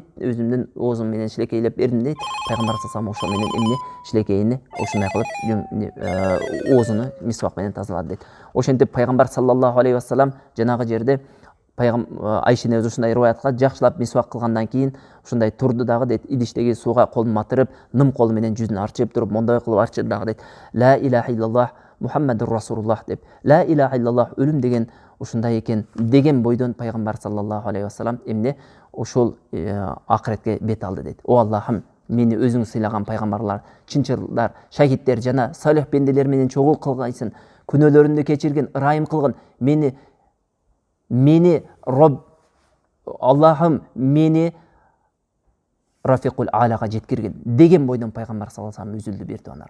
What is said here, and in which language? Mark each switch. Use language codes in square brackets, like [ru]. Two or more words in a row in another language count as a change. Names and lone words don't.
[ky] "Өзүмдүн оозум менен шилекейлеп бердим" дейт. Пайгамбар [ar] صلى الله عليه وسلم [ky] ошол менен эмне шилекейини ушундай кылып оозуну мисвак менен тазалады дейт. Ошентип пайгамбар [ar] صلى الله عليه وسلم [ky] жанагы жерде Айша энебиз ушундай риваятка жакшылап мисвак кылгандан кийин ушундай турду дагы дейт, идиштеги сууга колун матырып, ным колу менен жүзүн арчып туруп, мондай кылып арчыды дагы дейт. [ar] "لا إله إلا الله محمد رسول الله" деп. "لا إله إلا الله [ky] өлүм деген ушундай экен" деген бойдон пайгамбар [ar] صلى الله عليه وسلم [ky] эмне ошол акыретке бет алды дейт. "О Аллахым, мени өзүң сыйлаган пайгамбарлар, чынчылдар, шахиддер жана салих бенделер менен чогул кылгайсың. Күнөөлөрүмдү кечиргин, ырайым кылгын. Мени Роб Аллахым, мени [ar] الرفيق الأعلى [ky] жеткиргин" деген бойдон пайгамбар [ar] صلى الله عليه وسلم [ky] үзүлдү бир туугандар.